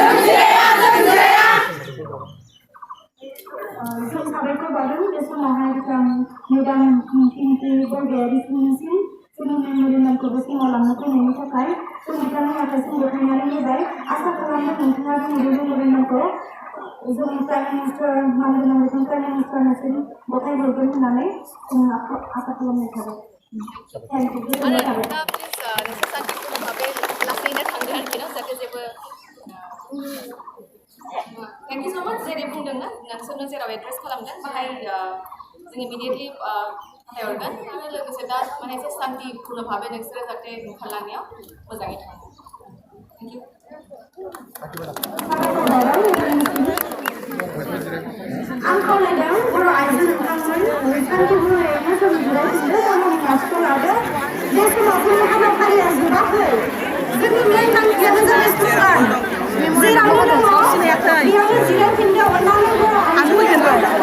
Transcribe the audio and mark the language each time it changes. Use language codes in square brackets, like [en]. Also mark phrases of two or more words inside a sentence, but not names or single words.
[brx] जों साबायखर बावदों बे समावहाय जों मेडाम इनके बरगयारिसिम जोंनि मेम'रेन्डामखौ बे समाव लांनो फैनायनि थाखाय जों बिथांनि आखाइसिम गथायनानै होबाय। आसा खालामदों नोंथाङा जोंनि बे मेम'रेन्डामखौ जोंनि प्राइम मिनिस्टार मानगोनां बिथां प्राइम मिनिस्टारनिसिम गथायहरगोन होननानै जों आसा खालामनाय थाबाय। [en] thank you [brx] गोजोननाय थाबाय। [en] Thank you so much. [brx] जेरै बुंदोंना नोंसोरनो जेराव एड्रेस खालामदों बाहाय जों इमिडिएटलि फाथायहरगोन आरो लोगोसे दा माने एसे शान्तिपूर्ण भाबै नोंसोरो जाहाथे ओंखारलांनायाव मोजाङै थाङो। [en] Thank you. [brx] आं खावलायदों बर' आइजो नोंथांमोन शान्तिपूर्णयै जों जिरायफिनदो गावनि क्लासखौ लादो बे समाव जोंनि हाबाफारिया जोबाखै जोंनि मेन थांखियानो जाबाय स्ल'गान जेरावनो दङ बेयावनो जिरायफिनदो अननानै बर' आइजोफोरा